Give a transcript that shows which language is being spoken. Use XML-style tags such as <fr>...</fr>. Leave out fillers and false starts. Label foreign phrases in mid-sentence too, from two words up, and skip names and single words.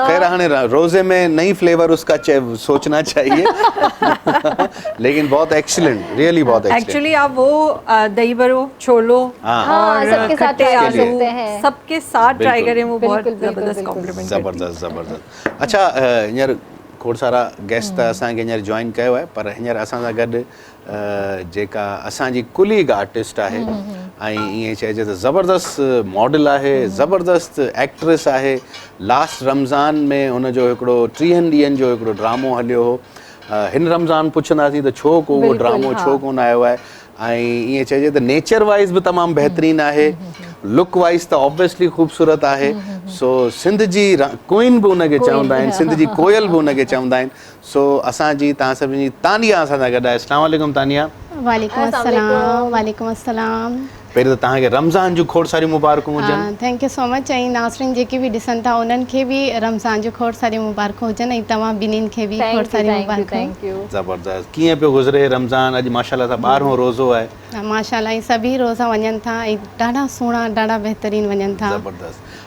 <ur>خیر ہانے روزے میں نئی فلیور اس کا سوچنا چاہیے. لیکن بہت ایکسیلنٹ، ریئلی بہت ایکسیلنٹ. ایکچوئلی آپ وہ دہی بڑوں، چھولوں اور کھٹے آلو سب کے ساتھ ٹرائی کریں، وہ بہت زبردست کمپلیمنٹ. ज़बरदस्त। अच्छा,</ur> <sd>हींअर खोड़ सारा गेस्ट असांखे हींअर जॉइन कयो आहे, पर हींअर असां सां गॾु जेका असांजी कुलीग आर्टिस्ट आहे ऐं ईअं चइजे त ज़बरदस्त मॉडल आहे, ज़बरदस्त एक्ट्रेस आहे। लास्ट रमज़ान में हुनजो हिकिड़ो 30 ॾींहंनि जो हिकिड़ो ड्रामो हलियो हो। हिन रमज़ान पुछंदासीं त छो को उहो ड्रामो छो कोन आयो आहे, ऐं ईअं चइजे त</sd> <en>nature wise</en> <sd>बि तमामु बहितरीनु आहे,</sd> <en>look wise</en> <sd>त ऑब्वियसली ख़ूबसूरत आहे। सो सिंध जी क्वीन बि हुनखे चवंदा आहिनि, सिंध जी कोयल बि हुनखे चवंदा आहिनि। सो असांजी तव्हां सभिनी जी तानिया असां सां गॾु आहे।</sd> <ar>السلام عليكم तानिया। وعليكم السلام۔ وعليكم السلام.</ar> <sd>पहिरीं त तव्हांखे रमज़ान जूं खोड़ सारी मुबारकूं हुजनि।</sd> <en>Thank you so much.</en> <sd>ऐं नाज़रीन जेके बि ॾिसनि था उन्हनि खे बि रमज़ान जूं खोड़ सारी मुबारकूं हुजनि, ऐं तव्हां ॿिन्हिनि खे बि खोड़ सारी मुबारकूं। ज़बरदस्त। कीअं पियो गुज़रे रमज़ान? अॼु माशाल्लाह सां 12हों रोज़ो आहे। माशाल्लाह, ऐं सभी रोज़ा वञनि था ऐं ॾाढा सुहिणा, ॾाढा बहितरीनु वञनि था। ज़बरदस्त।</sd>